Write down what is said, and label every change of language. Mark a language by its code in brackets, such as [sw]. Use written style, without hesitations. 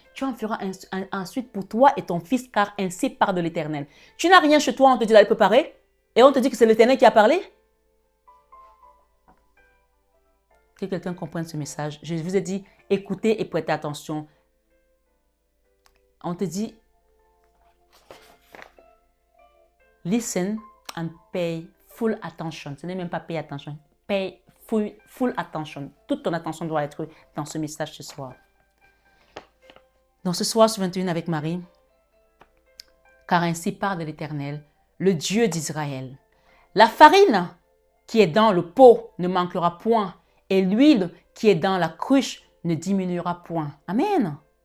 [fr] Tu en feras ensuite pour toi et ton fils, car ainsi part de l'Éternel. Tu n'as rien chez toi, on te dit d'aller préparer, et on te dit que c'est l'Éternel qui a parlé. Que quelqu'un comprenne ce message. Je vous ai dit, écoutez et prêtez attention. On te dit, [en] listen and pay full attention. [fr] Ce n'est même pas [en] pay attention. Pay full attention. [fr] Toute ton attention doit être dans ce message ce soir. Donc ce soir, sur 21 avec Marie, car ainsi part de l'Éternel, le Dieu d'Israël. La farine qui est dans le pot ne manquera point, et l'huile qui est dans la cruche ne diminuera point. Amen.